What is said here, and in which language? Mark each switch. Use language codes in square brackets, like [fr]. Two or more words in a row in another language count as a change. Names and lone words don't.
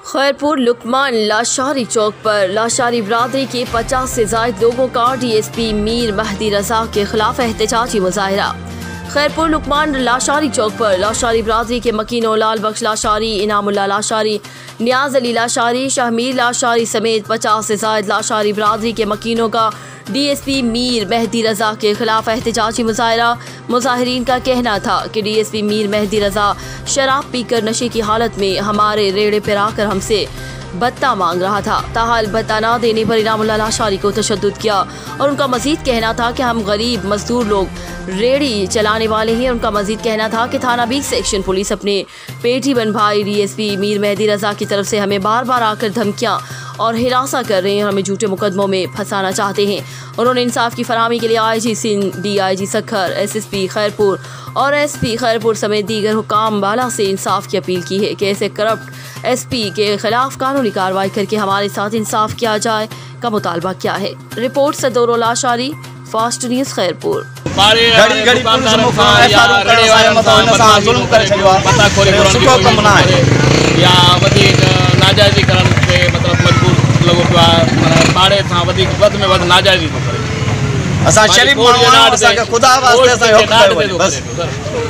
[ur] خیرپور لقمان لاشاری چوک پر لاشاری برادری کے 50 سے زیادہ لوگوں کا ڈی ایس پی میر مہدی رضا کے خلاف احتجاجی مظاہرہ. خیرپور لقمان لاشاری چوک پر لاشاری برادری کے مکینوں لال بخش لاشاری، انعام اللہ لاشاری، نیاز علی لاشاری، شاہ میر لاشاری سمیت 50 سے زیادہ لاشاری برادری کے مکینوں کا ڈی ایس پی میر مہدی رضا کے خلاف احتجاجی مظاہرہ. مظاہرین کا کہنا تھا کہ ڈی ایس پی میر مہدی رضا شراب پی کر نشے کی حالت میں ہمارے ریڑھے پر آ کر ہم سے بھتہ مانگ رہا تھا. تاحال بھتہ نہ دینے پر انعام اللہ لاشاری کو تشدد کیا اور ان کا مزید کہنا تھا کہ ہم غریب مزدور لوگ ریڑھی چلانے والے ہیں. ان کا مزید کہنا تھا کہ تھانہ 20 سیکشن پولیس اپنے پیٹی بن بھائی ڈی ایس پی میر مہدی رضا کی طرف سے ہمیں بار بار آ کر دھمکیاں اور ہراسہ کر رہے ہیں، ہمیں جھوٹے مقدموں میں پھنسانا چاہتے ہیں. انہوں نے انصاف کی فراہمی کے لیے آئی جی سندھ، ڈی آئی جی سکھر، ایس ایس پی خیرپور اور ایس پی خیرپور سمیت دیگر حکام والا سے انصاف کی اپیل کی ہے کہ ایسے کرپٹ ایس پی کے خلاف قانونی کارروائی کر کے ہمارے ساتھ انصاف کیا جائے کا مطالبہ کیا ہے. رپورٹ صدورو لاشاری، فاسٹ نیوز خیرپور. नाजायज़ीकरण के मतलब मजबूर लोगों को पाड़े था वध में वध नाजायज़ी तो करे। [sd] असा शरीफ माण्हू आहियूं, असांखे ख़ुदा वास्ते असांखे हुक़ कयो वञे बस।